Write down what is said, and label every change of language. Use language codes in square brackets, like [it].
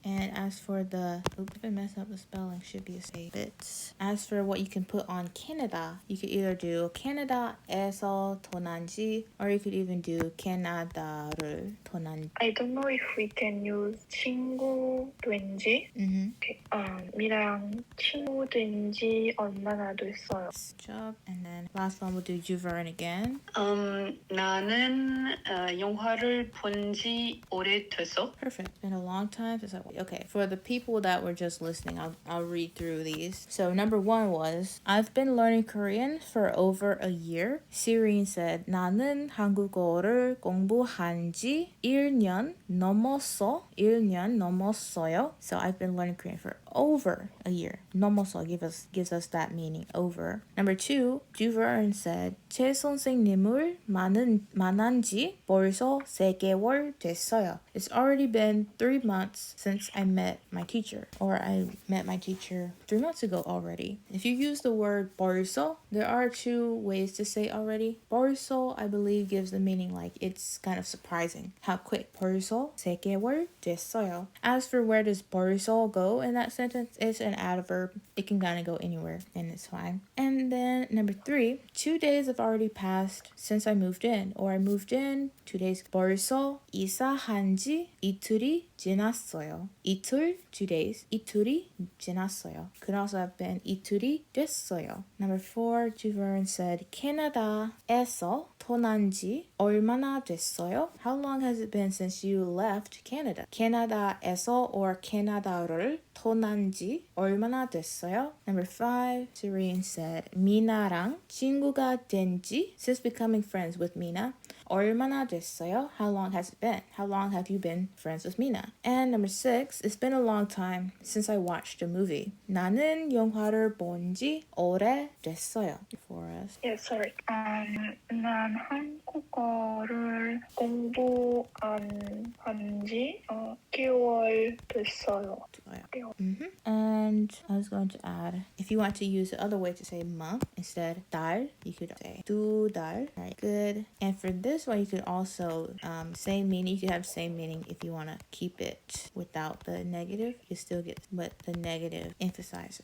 [en] And as for the, oops, if I mess up the spelling, should be a bit. As for what you can put on Canada, you could either do 캐나다에서 떠난 지, or you could even do 캐나다를 떠난. I don't know if we can use 친구 된 지. Okay. [ko] 미랑 친구 된 지 얼마나 됐어요? [en] Good job. And then last one, we'll do Juvern again. [ko] 나는 영화를 본 지 오래됐어. [en] Perfect. It's been a long time since okay, for the people that were just listening, I'll read through these. So number 1 was, I've been learning Korean for over a year. [ko] Syrian said, 나는 한국어를 공부한 지 1년 넘었어. 1년 넘었어요. [en] So I've been learning Korean for over a year. 넘었어 gives us that meaning, over. [ko] Number 2, Juvern said, 제 선생님을 만난 지 벌써 3개월 됐어요. [en] It's already been 3 months since I met my teacher, or I met my teacher 3 months ago already. If you use the word 벌써, there are 2 ways to say already. 벌써, I believe, gives the meaning like it's kind of surprising how quick. [ko] 벌써 3개월 됐어요. [en] As for where does 벌써 go in that sentence, it's an adverb. It can kind of go anywhere and it's fine. And then number 3, 2 days have already passed since I moved in, or I moved in 2 days. [ko] 벌써 이사한 지 이틀이 지났어요. 이틀, 2 days. 이틀이 지났어요. [en] Could also have been 이틀이 됐어요. [ko] Number 4, Juvern said, 캐나다에서 떠난 지 얼마나 됐어요? [en] How long has it been since you left Canada? [ko] 캐나다에서 or 캐나다를 떠난 지 얼마나 됐어요? [en] Number 5, Syrian said, 미나랑 친구가 된 지, since becoming friends with Mina, 얼마나 됐어요? How long has it been? How long have you been friends with Mina? And number 6, it's been a long time since I watched a movie. [ko] 나는 영화를 본 지 오래됐어요. [en] For us. Yeah, sorry. [ko] 난 한국어를 공부한 지 6개월 됐어요. [en] And I was going to add, if you want to use the other way to say month instead, 달, you could say 두 달. All right, good. And for this one, you could also same meaning. You could have same meaning if you want to keep it without the negative. You still get but the negative emphasized.